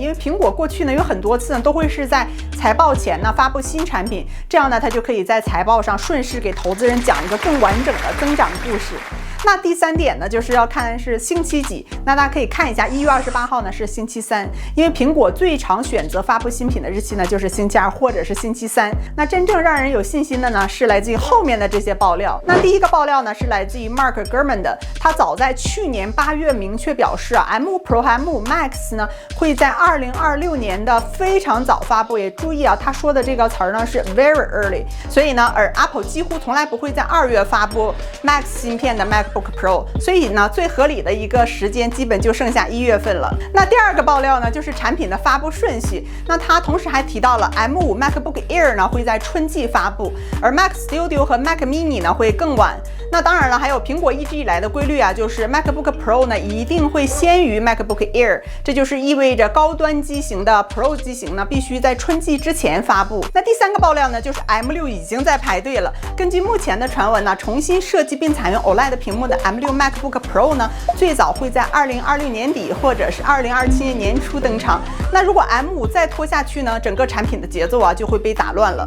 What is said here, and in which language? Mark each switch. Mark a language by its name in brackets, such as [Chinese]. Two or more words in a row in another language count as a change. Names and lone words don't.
[Chinese] 因為蘋果過去呢有很多次呢都會是在財報前呢發布新產品，這樣呢它就可以在財報上順勢給投資人講一個更完整的增長故事。那第3點呢，就是要看是星期幾。那大家可以看一下，1月28號呢是星期3，因為蘋果最常選擇發布新品的日期呢就是星期2或者是星期3。那真正讓人有信心的呢，是來自於後面的這些爆料。那第一個爆料呢是來自於 Mark Gurman 的，他早在去年8月明確表示啊，M5 Pro 和 M5 Max 呢會在2026年的非常早發布。也注意啊，他說的這個詞兒呢是 [English] very early， [Chinese] 所以呢，而 Apple 幾乎從來不會在2月發布 Max 芯片的 MacBook Pro， 所以呢，最合理的一個時間基本就剩下1月份了。那第二個爆料呢，就是產品的發布順序。那他同時還提到了 M5 MacBook Air 呢會在春季發布，而 Mac Studio 和 Mac Mini 呢會更晚。那當然了，還有蘋果一直以來的規律啊，就是 MacBook Pro 呢一定會先於 MacBook Air， 這就是意味着高端機型的 Pro 機型呢必須在春季之前發布。那第3個爆料呢，就是 M6 已經在排隊了。根據目前的傳聞呢，重新設計並採用 OLED 屏幕的 M6 MacBook Pro 呢，最早會在2026年底或者是2027年年初登場。那如果 M5 再拖下去呢，整個產品的節奏啊就會被打亂了。